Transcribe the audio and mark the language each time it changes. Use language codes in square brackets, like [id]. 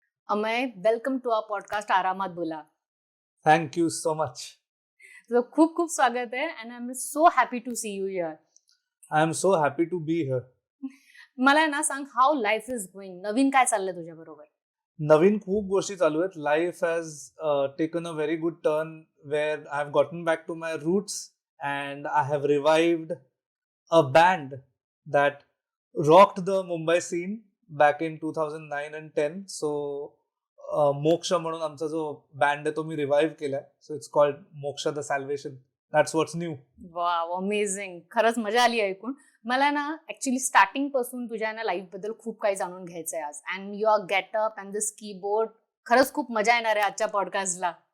[en] Amay, welcome to our podcast [mr] आरामात बोला. [en] Thank you so much. [mr] तुझं खूप खूप स्वागत आहे [en] And I am so happy to see you here. I am so happy to be here. [mr] मला ना सांग, [en] How life is going? [mr] नवीन काय चाललंय तुझ्या बरोबर? नवीन खूप गोष्टी चालू आहेत. [en] Life has taken a very good turn where I have gotten back to my roots and I have revived a band that rocked the Mumbai scene back in 2009 and 10. [mr] So मोक्ष म्हणून आमचा जो बँड आहे तो मी revive केलाय. [en] So it's called Moksha the salvation. That's what's new. [mr] Wow, amazing. खरंच मजा आली ऐकून. मला ना ऍक्च्युली स्टार्टिंग पासून तुझ्या ना लाईफ बद्दल खूप काही जाणून घ्यायचंय आज. [en] and your getup and this keyboard, [mr] खरंच खूप मजा येणार आहे आजच्या पॉडकास्टला.